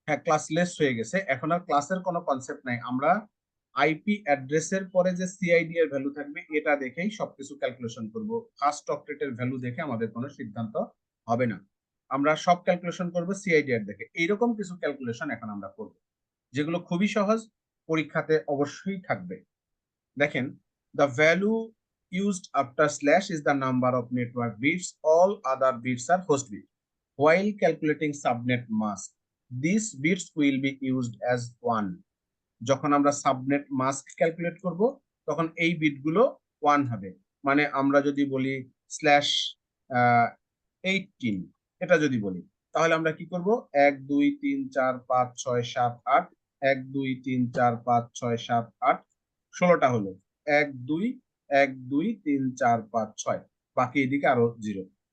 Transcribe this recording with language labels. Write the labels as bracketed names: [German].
[Bangla] হ্যাঁ ক্লাসলেস হয়ে গেছে, এখন আর ক্লাসের কোনো কনসেপ্ট নাই। আমরা আইপি অ্যাড্রেসের পরে যে সিআইডি এর ভ্যালু থাকবে এটা দেখেই সবকিছু ক্যালকুলেশন করব। ফার্স্ট অক্টেটের ভ্যালু দেখে আমাদের কোনো সিদ্ধান্ত হবে না, আমরা সব ক্যালকুলেশন করব সিআইডি এর দেখে। এইরকম কিছু ক্যালকুলেশন এখন আমরা করব, যেগুলো খুবই সহজ, পরীক্ষাতে অবশ্যই থাকবে। দেখেন, [English] the value used after slash is the number of network bits, all other bits are host bits. While calculating subnet mask, these bits will be used as 1. [Bangla] যখন আমরা সাবনেট মাস্ক ক্যালকুলেট করব, তখন এই বিটগুলো 1 হবে। মানে আমরা যদি বলি /18, এটা যদি বলি, তাহলে আমরা কি করব? 1 2 3 4 5 6 7 8, 1 2 3 4 5 6 7 8, 16টা হলো 1 2 1 2 3 4 5 6, বাকি এদিকে আরো 0।